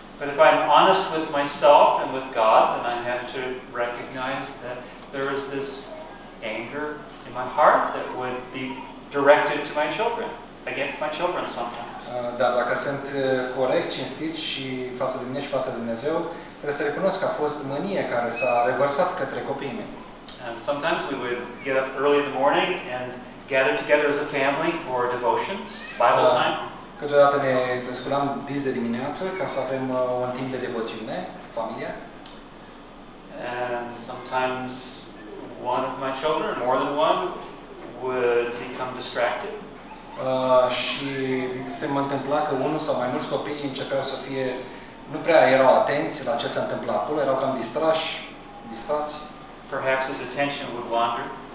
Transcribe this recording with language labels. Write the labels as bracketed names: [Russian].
[English] But if I'm honest with myself and with God, then I have to recognize that there is this anger in my heart that would be directed to my children, against my children sometimes. [Romanian] Dar dacă sunt corect, cinstit și față de mine și față de Dumnezeu, trebuie să recunosc că a fost mânie care s-a revărsat către copiii mei. [English] And sometimes we would get up early in the morning and gather together as a family for devotions, Bible time. [Romanian] Câteodată ne sculam dis de dimineață ca să avem un timp de devoțiune, familia. [English] And sometimes one of my children, more than one, would become distracted. [Romanian] Și se mă întâmpla că unul sau mai mulți copii începeau să fie, nu prea erau atenți la ce se întâmpla acolo, erau cam distrați. [English] Perhaps his attention would wander.